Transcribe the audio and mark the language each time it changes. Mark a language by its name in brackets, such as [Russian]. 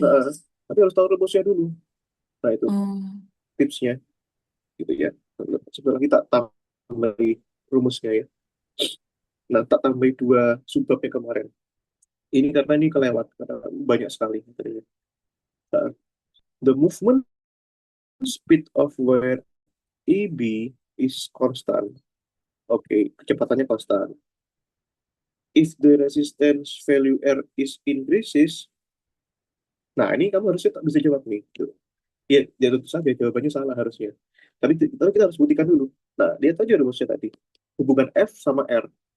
[Indonesian] nah, tapi harus tahu rumusnya dulu. Nah, itu Hmm. tipsnya, gitu ya. Sebenarnya kita tambahi rumusnya ya. Nah, tak tambah dua subbabnya kemarin. Ini karena ini kelewat, karena banyak sekali materinya. [English] Nah, the movement speed of wire EB is constant. [Indonesian] Oke, kecepatannya konstan. [English] If the resistance value R is increases, [Indonesian] nah ini kamu harusnya tak bisa jawab nih. Tuh. Ya, ya tentu saja jawabannya salah harusnya. Tapi kita harus buktikan dulu. Nah, lihat aja rumusnya tadi. Hubungan F sama R.